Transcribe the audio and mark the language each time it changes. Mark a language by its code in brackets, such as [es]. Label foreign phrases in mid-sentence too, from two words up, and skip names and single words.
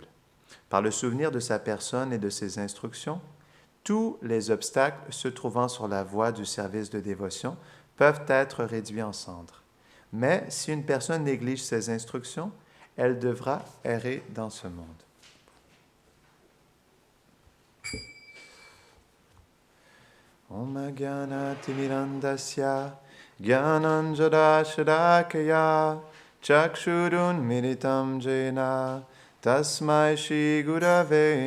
[fr] Par le souvenir de sa personne et de ses instructions, tous les obstacles se trouvant sur la voie du service de dévotion peuvent être réduits en cendres. Mais si une personne néglige ses instructions, elle devra errer dans ce monde. [sa] Om Gyana Timirandasya Gyananjada Shadakaya Chakshurun Militam Jena Tasmai Shri Gurave